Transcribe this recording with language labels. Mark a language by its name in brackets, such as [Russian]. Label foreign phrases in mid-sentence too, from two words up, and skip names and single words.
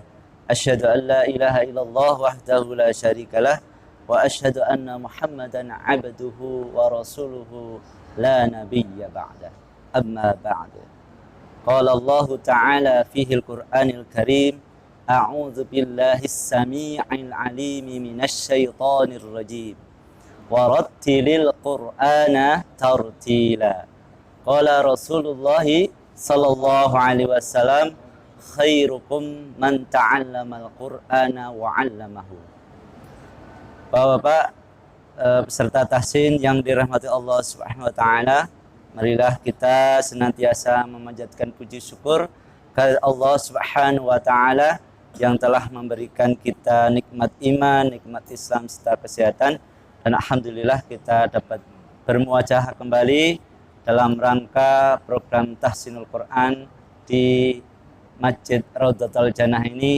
[Arabic] أشهد أن لا إله إلا الله وحده لا شريك له وأشهد أن محمدا عبده ورسوله لا نبي بعده. أما بعد. قال الله تعالى في القرآن الكريم، أعوذ بالله السميع العليم من الشيطان الرجيم. ورتل القرآن ترتيلا. قال رسول الله صلى الله عليه وسلم، خيركم من تعلم القرآن وعلمه. [Indonesian] Bapak-bapak peserta tahsin yang dirahmati [Arabic] الله سبحانه وتعالى, [Indonesian] marilah kita senantiasa memanjatkan puji syukur kepada [Arabic] الله سبحانه وتعالى [Indonesian] yang telah memberikan kita nikmat iman, nikmat Islam serta kesehatan, dan alhamdulillah kita dapat bermuajah kembali dalam rangka program Tahsinul Quran di Masjid Raudhatul Jannah ini.